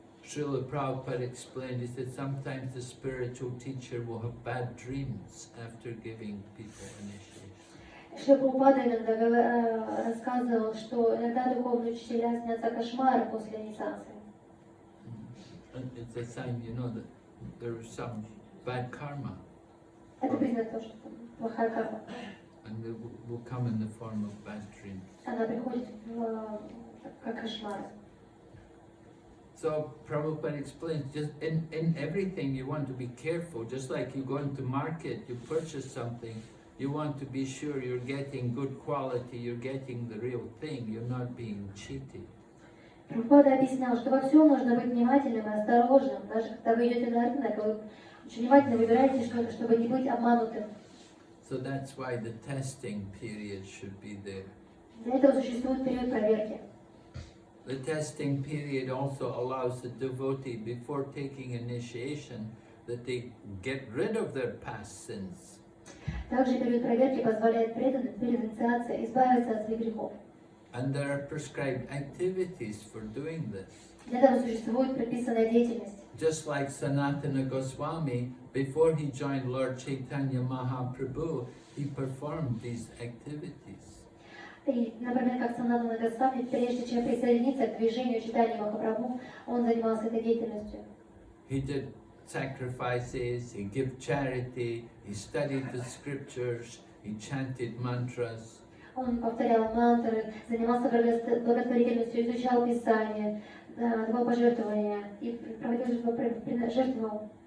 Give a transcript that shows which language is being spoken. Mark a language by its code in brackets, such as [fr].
[en] Srila Prabhupada explained, he said sometimes the spiritual teacher will have bad dreams after giving people initiation. [ru] Шри Прабхупада иногда рассказывал, что иногда духовные учителя снятся кошмары после инициации. [en] And it's a sign, you know, that there is some bad karma. [ru] Это признак того, что плохая карма. [en] And it will come in the form of bad dreams. [ru] Она приходит как кошмар. [en] So Prabhupada explains, just in everything you want to be careful, just like you go into market, you purchase something, you want to be sure you're getting good quality, you're getting the real thing, you're not being cheated. [ru] Прабхупада объяснял, что во всем нужно быть внимательным и осторожным, даже когда вы идете на рынок, вы очень внимательно выбираете что-то, чтобы не быть обманутым. [en] So that's why the testing period should be there. [ru] Для этого существует период проверки. [en] The testing period also allows the devotee, before taking initiation, that they get rid of their past sins. [ru] Также период проверки позволяет перед инициацией избавиться от своих грехов. [en] And there are prescribed activities for doing this. [ru] Для этого существует предписанная деятельность. [en] Just like Sanatana Goswami, before he joined Lord Chaitanya Mahaprabhu, he performed these activities. [ru] И, например, как Санатана Госвами, прежде чем присоединиться к движению Чайтаньи Махапрабху, он занимался этой деятельностью. [en] He did sacrifices, he gave charity, he studied the scriptures, he chanted mantras. [ru] Он повторял мантры, занимался благотворительностью, изучал Писание, давал пожертвования и жертвовал.